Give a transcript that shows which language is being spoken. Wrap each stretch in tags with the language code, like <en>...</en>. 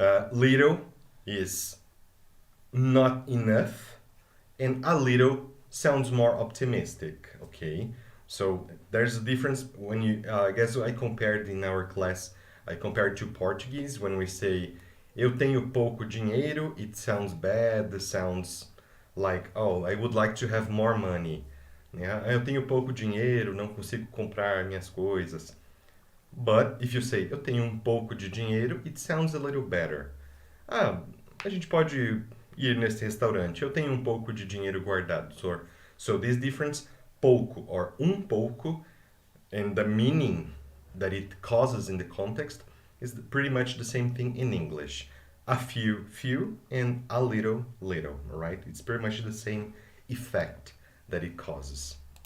<en>Little is not enough, and a little sounds more optimistic, okay? So there's a difference when you, I guess I compared in our class, I compared to Portuguese when we say</en> <pt>eu tenho pouco dinheiro,</pt> <en>it sounds bad, it sounds like, oh, I would like to have more money.</en> <pt>Eu tenho pouco dinheiro, não consigo comprar minhas coisas.</pt> <en>But if you say</en> <pt>eu tenho pouco de dinheiro,</pt> <en>it sounds a little better.</en> <pt>Ah, a gente pode ir nesse restaurante. Eu tenho pouco de dinheiro guardado.</pt> <en>So this difference, pouco or pouco, and the meaning that it causes in the context is pretty much the same thing in English. A few, and a little, right? It's pretty much the same effect that it causes.</en>